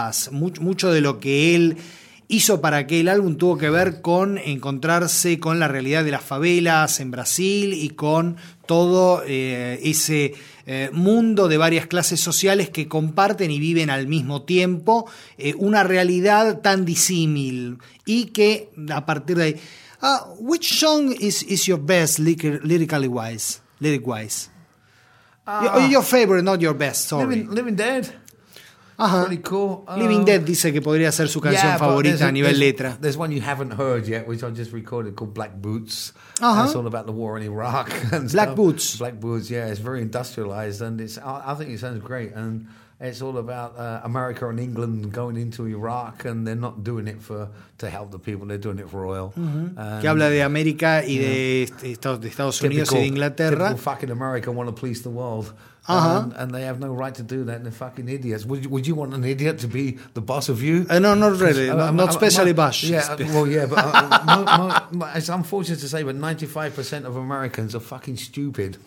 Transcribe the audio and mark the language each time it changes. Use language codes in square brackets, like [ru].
[es] Mucho de lo que él hizo para que el álbum tuvo que ver con encontrarse con la realidad de las favelas en Brasil y con todo ese mundo de varias clases sociales que comparten y viven al mismo tiempo una realidad tan disímil, y que a partir de ahí... [en] which song is your best lyrically wise? Your favorite, not your best, sorry. Living Dead. Ajá. Pretty cool. [es] Living Dead dice que podría ser su canción favorita a nivel letra. [en] There's one you haven't heard yet, which I just recorded, called Black Boots. Uh-huh. It's all about the war in Iraq. And Black stuff. Boots. Black Boots, yeah. It's very industrialized, and I think it sounds great. And it's all about America and England going into Iraq, and they're not doing it to help the people, they're doing it for oil. Uh-huh. [es] Que habla de América y de Estados Unidos y de Inglaterra. [en] Typical fucking America want to please the world. Uh-huh. And they have no right to do that, and they're fucking idiots. Would you want an idiot to be the boss of you? No, not really. Not especially Bush. it's unfortunate to say, but 95% of Americans are fucking stupid.